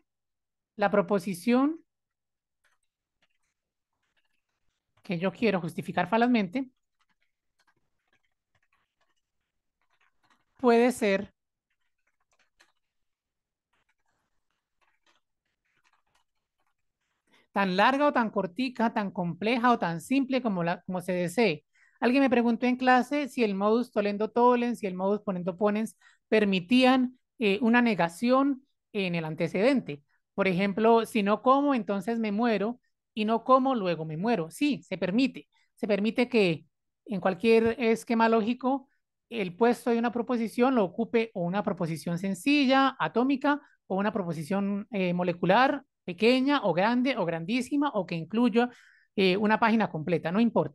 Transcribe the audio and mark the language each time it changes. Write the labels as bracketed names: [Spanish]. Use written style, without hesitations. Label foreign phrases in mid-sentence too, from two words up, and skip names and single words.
[Spanish] La proposición que yo quiero justificar falazmente puede ser tan larga o tan cortica, tan compleja o tan simple como se desee. Alguien me preguntó en clase si el [Latin] modus tollendo tollens [Spanish] y el [Latin] modus ponendo ponens [Spanish] permitían una negación en el antecedente. Por ejemplo, si no como, entonces me muero y no como, luego me muero. Sí, se permite. Se permite que en cualquier esquema lógico el puesto de una proposición lo ocupe o una proposición sencilla, atómica, o una proposición molecular pequeña o grande o grandísima o que incluya una página completa, no importa.